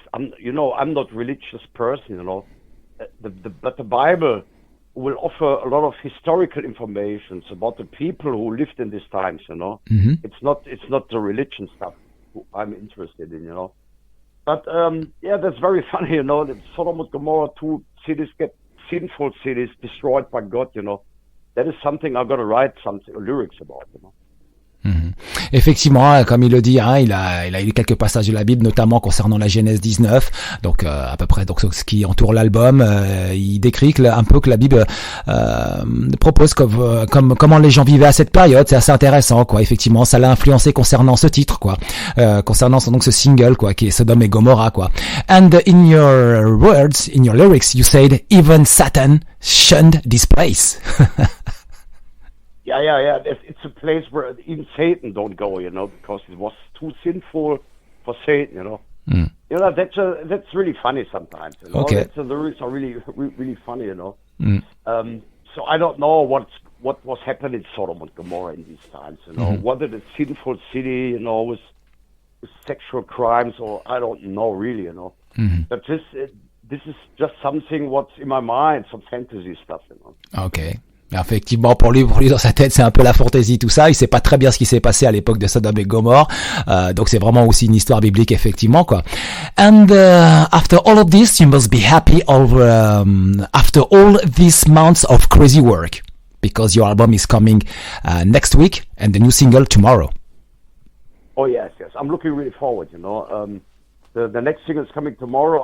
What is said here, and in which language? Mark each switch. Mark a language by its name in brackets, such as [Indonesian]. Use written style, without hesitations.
[English] I'm not a religious person, you know, but the Bible will offer a lot of historical information about the people who lived in these times, you know. It's not the religion stuff I'm interested in, you know. But that's very funny, you know. That Sodom and Gomorrah, two cities get sinful cities destroyed by God, you know. That is something I'm gonna write lyrics about, you know. [French] Effectivement, comme il le dit, hein, il a lu quelques passages de la Bible, notamment concernant la Genèse 19, donc à peu près donc ce qui entoure l'album. Il décrit un peu que la Bible propose comme comment les gens vivaient à cette période. C'est assez intéressant, quoi. Effectivement, ça l'a influencé concernant ce titre, quoi, concernant donc ce single, quoi, qui est Sodom et Gomorrah, quoi. [English] And in your words, in your lyrics, you said even Satan shunned this place. Yeah. It's a place where even Satan don't go, you know, because it was too sinful for Satan, you know. You know, that's really funny sometimes. You know? Okay. The lyrics are really, really funny, you know. So I don't know what was happening in Sodom and Gomorrah in these times, you know. Was it a sinful city, you know, with sexual crimes, or I don't know really, you know. But this is just something what's in my mind, some fantasy stuff, you know. Okay. [French] Effectivement, pour lui dans sa tête, c'est un peu la fantaisie, tout ça. Il sait pas très bien ce qui s'est passé à l'époque de Sodome et Gomorrah. Donc c'est vraiment aussi une histoire biblique, effectivement, quoi. [English] And after all of this, you must be happy after all these months of crazy work, because your album is coming next week and the new single tomorrow. Oh yes. I'm looking really forward, you know. The next single is coming tomorrow.